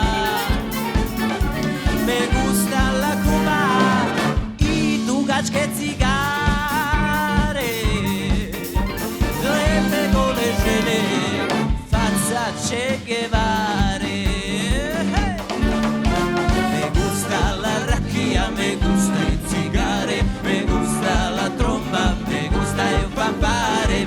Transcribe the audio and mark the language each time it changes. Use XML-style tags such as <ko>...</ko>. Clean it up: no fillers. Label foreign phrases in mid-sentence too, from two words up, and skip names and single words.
<es>Me gusta la Cuba</es> <sr>i dugačke cigare, lepe gole žene, faca Che Guevare.</sr> <es>Me gusta la rakija, me gusta me gusta la tromba, me gusta il fanfare.</es>